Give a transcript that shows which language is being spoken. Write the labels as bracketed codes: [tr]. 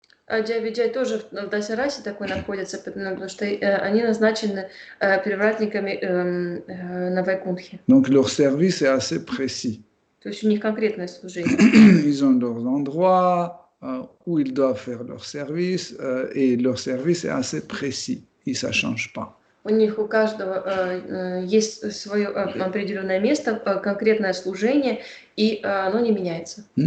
[ru] Джай Виджай тоже в Дасярасе такой находится, потому что они назначены привратниками на Вайкунтхе. [fr] Donc leur service est assez précis. [ru] То есть у них конкретное служение. [fr] Ils ont leurs endroits où ils doivent faire leur service et leur service est assez précis et ça ne change pas. [ru] У них у каждого есть свое определенное место, конкретное служение, и оно не меняется.